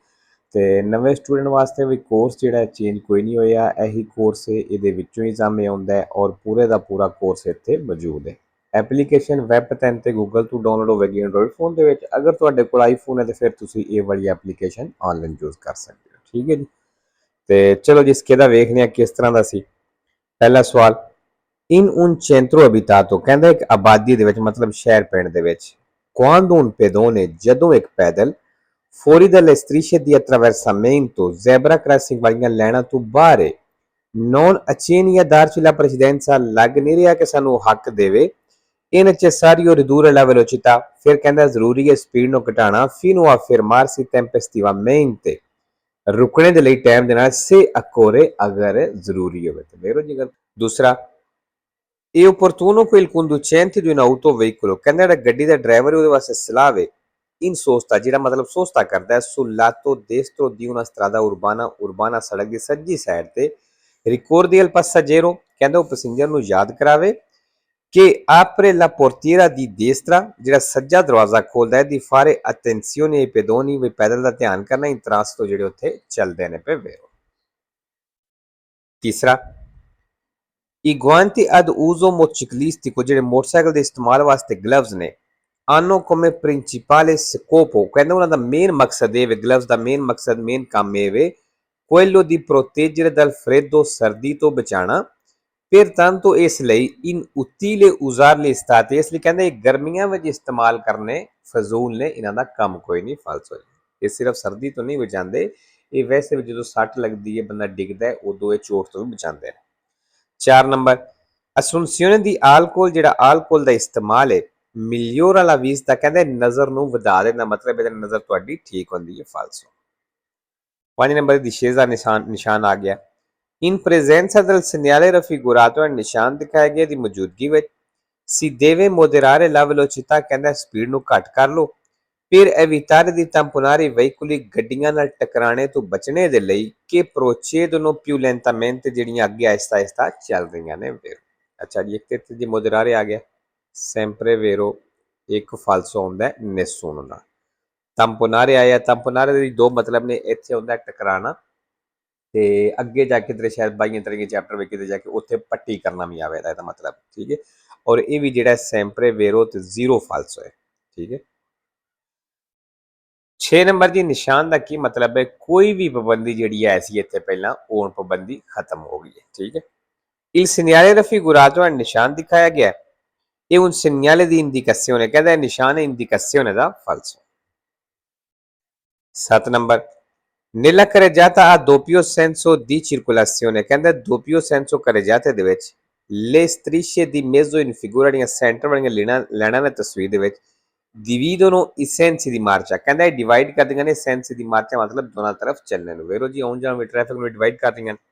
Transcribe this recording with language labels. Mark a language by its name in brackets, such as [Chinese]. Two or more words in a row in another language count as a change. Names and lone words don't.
[Punjabi] ਤੇ ਨਵੇਂ ਸਟੂਡੈਂਟ ਵਾਸਤੇ ਵੀ ਕੋਰਸ ਜਿਹੜਾ ਚੇਂਜ ਕੋਈ ਨਹੀਂ ਹੋਇਆ, ਇਹੀ ਕੋਰਸ ਇਹਦੇ ਵਿੱਚੋਂ ਹੀ ਸਾਹਮਣੇ ਆਉਂਦਾ ਹੈ ਔਰ ਪੂਰੇ ਦਾ ਪੂਰਾ ਕੋਰਸ ਇੱਥੇ ਮੌਜੂਦ ਹੈ। ਐਪਲੀਕੇਸ਼ਨ ਵੈਬ 'ਤੇ ਤੇ ਗੂਗਲ ਤੋਂ ਡਾਊਨਲੋਡ ਹੋਵੇਗੀ ਐਂਡਰੋਇਡ ਫੋਨ ਦੇ ਵਿੱਚ। ਅਗਰ ਤੁਹਾਡੇ ਕੋਲ ਆਈਫੋਨ ਹੈ ਤਾਂ ਫਿਰ ਤੁਸੀਂ ਇਹ ਵਾਲੀ ਐਪਲੀਕੇਸ਼ਨ ਆਨਲਾਈਨ ਯੂਜ਼ ਕਰ ਸਕਦੇ ਹੋ। ਠੀਕ ਹੈ ਜੀ। ਤੇ ਚਲੋ ਜੀ इसके ਦਾ ਵੇਖਦੇ ਹਾਂ ਕਿਸ ਤਰ੍ਹਾਂ ਦਾ ਸੀ। ਪਹਿਲਾ ਸਵਾਲ, ਇਨ [Italian] un centro abitato [Punjabi] ਕਹਿੰਦਾ ਇੱਕ ਆਬਾਦੀ ਦੇ ਵਿੱਚ ਮਤਲਬ ਸ਼ਹਿਰ ਪਿੰਡ ਦੇ ਵਿੱਚ [Italian] quando un pedone [Punjabi] ਜਦੋਂ ਇੱਕ ਪੈਦਲ [Italian] fuori dalle strisce di attraversamento [English] zebra crossing [Punjabi] ਵਾਲੀਆਂ ਲਾਈਨਾਂ ਤੋਂ ਬਾਹਰ ਹੈ [Italian] non accenni a darci la precedenza [Punjabi] ਲੱਗ ਨਹੀਂ ਰਿਹਾ ਕਿ ਸਾਨੂੰ ਹੱਕ ਦੇਵੇ [Italian] è necessario ridurre la velocità [Punjabi] ਫਿਰ ਕਹਿੰਦਾ ਜ਼ਰੂਰੀ ਹੈ ਸਪੀਡ ਨੂੰ ਘਟਾਉਣਾ [Italian] fino a fermarsi tempestivamente [Punjabi] ਰੁਕਣੇ ਦੇ ਲਈ ਟਾਈਮ ਦੇਣਾ [Italian] se occorre [Punjabi] ਅਗਰ ਜ਼ਰੂਰੀ ਹੋਵੇ ਤੇ ਮੇਰੋ ਜੀ ਗੱਲ। ਦੂਸਰਾ, [Italian] è opportuno che il conducente di un autoveicolo [Punjabi] ਕਹਿੰਦਾ ਜਿਹੜਾ ਗੱਡੀ ਦਾ ਡਰਾਈਵਰ ਉਹਦੇ ਵਾਸਤੇ ਸਲਾਹ ਵੇ [Italian] in sosta [Punjabi] ਜਿਹੜਾ ਮਤਲਬ ਸੋਸਤਾ ਕਰਦਾ ਹੈ [Italian] sul lato destro di una strada urbana [Punjabi] ਸੜਕ ਦੀ ਸੱਜੀ ਸਾਈਡ ਤੇ [Italian] ricordi al passeggero [Punjabi] ਕਹਿੰਦਾ ਉਹ ਪੈਸੇਂਜਰ ਨੂੰ ਯਾਦ ਕਰਾਵੇ [Italian] che apre la portiera di destra [Punjabi] ਜਿਹੜਾ ਸੱਜਾ ਦਰਵਾਜ਼ਾ ਖੋਲਦਾ ਹੈ [Italian] di fare attenzione ai pedoni [Punjabi] ਵੀ ਪੈਦਲ ਦਾ ਧਿਆਨ ਕਰਨਾ [Italian] in transito [Punjabi] ਜਿਹੜੇ ਉੱਥੇ ਚੱਲਦੇ ਨੇ ਪਏ ਵੇਰੋ। ਤੀਸਰਾ, [Italian] i guanti ad uso motociclistico [Punjabi] ਜਿਹੜੇ ਮੋਟਰਸਾਈਕਲ ਦੇ ਇਸਤੇਮਾਲ ਵਾਸਤੇ ਗਲਵਜ਼ ਨੇ [Italian] hanno come principale scopo [Punjabi] ਕਹਿੰਦਾ ਉਹਨਾਂ ਦਾ ਮੇਨ ਮਕਸਦ ਇਹ ਵੇ ਗਲਵਜ਼ ਦਾ ਮੇਨ ਮਕਸਦ ਮੇਨ ਕੰਮ ਇਹ ਵੇ [Italian] quello di proteggere dal freddo [Punjabi] ਸਰਦੀ ਤੋਂ ਬਚਾਉਣਾ pertanto ਇਸ ਲਈ [Italian] in utile usarli estate [Punjabi] ਇਸ ਲਈ ਕਹਿੰਦੇ ਗਰਮੀਆਂ ਵਿੱਚ ਇਸਤੇਮਾਲ ਕਰਨੇ ਫਜ਼ੂਲ ਨੇ ਇਹਨਾਂ ਦਾ ਕੰਮ ਕੋਈ ਨਹੀਂ ਫਾਲਤੂ ਹੈ। ਇਹ ਸਿਰਫ ਸਰਦੀ ਤੋਂ ਨਹੀਂ ਬਚਾਉਂਦੇ, ਇਹ ਵੈਸੇ ਵੀ ਜਦੋਂ ਸੱਟ ਲੱਗਦੀ ਹੈ ਬੰਦਾ ਡਿੱਗਦਾ ਹੈ ਉਦੋਂ ਇਹ ਚੋਟ ਤੋਂ ਵੀ ਬਚਾਉਂਦੇ ਨੇ। 4 ਨੰਬਰ, [Italian] assunzione di alcol [Punjabi] ਜਿਹੜਾ alcol ਦਾ ਇਸਤੇਮਾਲ ਹੈ [Italian] migliora la vista [Punjabi] ਕਹਿੰਦੇ ਨਜ਼ਰ ਨੂੰ ਵਧਾ ਦੇਣਾ ਮਤਲਬ ਇਹਦਾ ਨਜ਼ਰ ਤੁਹਾਡੀ ਠੀਕ ਹੁੰਦੀ ਹੈ ਫਾਲਸੋ। 5 ਨੰਬਰ ਦੀ ਦਾ ਨਿਸ਼ਾਨ ਆ ਗਿਆ [Italian] in presenza del segnale raffigurato [Punjabi] ਹੈ ਨਿਸ਼ਾਨ ਦਿਖਾਇਆ ਗਿਆ ਦੀ ਮੌਜੂਦਗੀ ਵਿੱਚ [Italian] si deve moderare la velocità [Punjabi] ਕਹਿੰਦਾ ਸਪੀਡ ਨੂੰ ਘੱਟ ਕਰ ਲਓ [Italian] per evitare di tamponare i veicoli [Punjabi] ਗੱਡੀਆਂ ਨਾਲ ਟਕਰਾਣੇ ਤੋਂ ਬਚਣੇ ਦੇ ਲਈ ਕਿ [Italian] procedono più lentamente [Punjabi] ਜਿਹੜੀਆਂ ਅੱਗੇ ਆਹਿਸਤਾ ਆਹਿਸਤਾ ਚੱਲ ਰਹੀਆਂ ਨੇ ਵੇਰੋ। ਅੱਛਾ ਜੀ, ਇੱਕ ਤੇ ਜੀ moderare ਆ ਗਿਆ [Italian] sempre vero, [Punjabi] ਇੱਕ ਫਾਲਸੋ ਹੁੰਦਾ nessuno ਨਾਲ। tamponare ਆਇਆ, tamponare ਦੇ ਦੋ ਮਤਲਬ ਨੇ, ਇੱਥੇ ਹੁੰਦਾ ਟਕਰਾਣਾ ਤੇ ਅੱਗੇ ਜਾ ਕੇ ਤੇਰੇ ਸ਼ਾਇਦ 22 ਤਰੀਕੇ ਚੈਪਟਰ ਵਿੱਚ ਕਿਤੇ ਜਾ ਕੇ ਉੱਥੇ ਪੱਟੀ ਕਰਨਾ ਵੀ ਆਵੇ ਇਹਦਾ ਮਤਲਬ। ਠੀਕ ਹੈ। ਔਰ ਇਹ ਵੀ ਜਿਹੜਾ [Italian] sempre vero [Punjabi] ਤੇ ਜ਼ੀਰੋ ਫਾਲਸੋ ਹੈ। ਠੀਕ ਹੈ। 6 ਨੰਬਰ ਦੀ ਨਿਸ਼ਾਨ ਦਾ ਕੀ ਮਤਲਬ ਹੈ ਕੋਈ ਵੀ ਪਾਬੰਦੀ ਜਿਹੜੀ ਹੈ ਸੀ ਇੱਥੇ ਪਹਿਲਾਂ ਉਹ ਪਾਬੰਦੀ ਖਤਮ ਹੋ ਗਈ ਹੈ। ਠੀਕ ਹੈ। [Italian] il segnale raffigurato è [Punjabi] ਨਿਸ਼ਾਨ ਦਿਖਾਇਆ ਗਿਆ [Italian] è un segnale di indicazione [Punjabi] ਕਹਿੰਦਾ ਨਿਸ਼ਾਨ ਹੈ [Italian] indicazione ਦਾ falso। [Punjabi] 7 ਨੰਬਰ, [Italian] nella carreggiata a doppio senso di circolazione [Punjabi] ਕਹਿੰਦਾ [Italian] doppio senso carreggiate [Punjabi] ਦੇ ਵਿੱਚ [Italian] le strisce di mezzo in figura [Punjabi] ਦੀਆਂ ਸੈਂਟਰ ਵਾਲੀਆਂ ਲੈਣਾ ਨੇ ਤਸਵੀਰ ਦੇ ਵਿੱਚ [Italian] dividono i sensi di marcia [Punjabi] ਕਹਿੰਦਾ ਇਹ ਡਿਵਾਈਡ ਕਰਦੀਆਂ ਨੇ [Italian] sensi di marcia [Punjabi] ਮਤਲਬ ਦੋਨਾਂ ਤਰਫ ਚੱਲਣੇ ਨੂੰ ਵੇਰੋ ਜੀ ਆਉਣ ਜਾਣ ਵਿੱਚ ਟ੍ਰੈਫਿਕ ਨੂੰ ਡਿਵਾਈਡ ਕਰ ਰਹੀਆਂ।